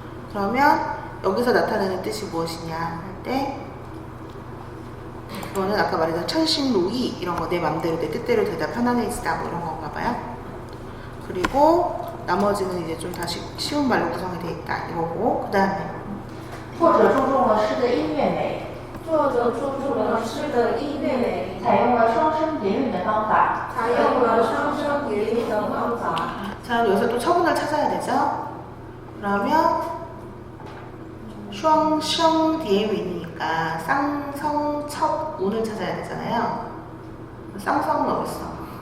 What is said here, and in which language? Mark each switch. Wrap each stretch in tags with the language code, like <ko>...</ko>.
<ko>그러면 여기서 나타내는 뜻이 무엇이냐 할 때 그거는 아까 말했던 천신로이 이런 거 내 맘대로 내 뜻대로 대답 편안해지다 뭐 이런 건가 봐요. 그리고 나머지는 이제 좀 다시 쉬운 말로 구성이 돼 있다 이거고 그 다음에</ko> <zh>作者注重了诗的音乐美，作者注重了诗的音乐美，采用了双声叠韵的方法，采用了双声叠韵的方法。</zh> <ko>자 여기서 또 처분을 찾아야 되죠. 그러면 双声叠韵이니까 쌍성 첫 운을 찾아야 되잖아요. 쌍성은 어딨어?</ko>